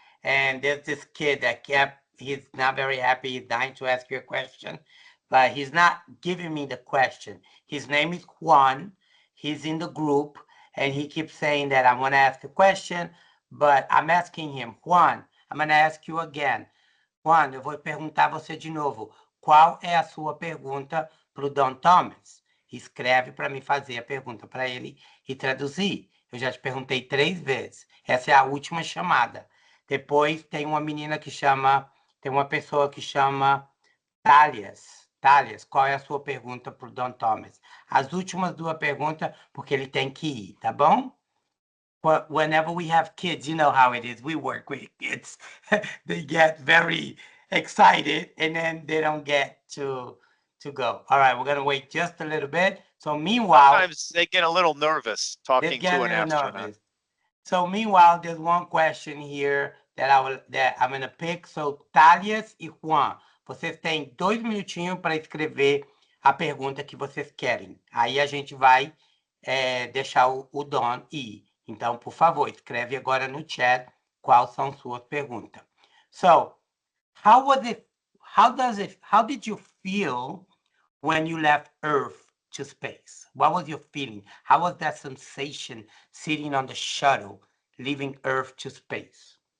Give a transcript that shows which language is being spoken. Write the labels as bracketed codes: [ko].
[en] And there's this kid that he's not very happy. He's dying to ask you a question, but he's not giving me the question. His name is Juan. He's in the group and he keeps saying that I want to ask a question, but I'm asking him, Juan, I'm going to ask you again. [pt] Juan, eu vou perguntar a você de novo. Qual é a sua pergunta para o Don Thomas? Escreve para mim fazer a pergunta para ele e traduzir. Eu já te perguntei 3 vezes. Essa é a última chamada. Depois tem uma menina que chama, tem uma pessoa que chama Thalias. Thalias, qual é a sua pergunta para o Don Thomas? As últimas 2 perguntas, porque ele tem que ir, tá bom? [en] But whenever we have kids, you know how it is. We work with kids. They get very excited and then they don't get to go. All right, we're going to wait just a little bit. So meanwhile, sometimes they get a little nervous talking to an astronaut. Nervous. So meanwhile, there's one question here that I'm going to pick. So [pt] Thalias e Juan, vocês têm 2 minutinhos para escrever a pergunta que vocês querem. Aí a gente vai deixar o Don ir. Então, por favor, escreve agora no chat quais são suas perguntas. [en] So, how did you feel when you left Earth to space? What was your feeling? How was that sensation sitting on the shuttle, leaving Earth to space?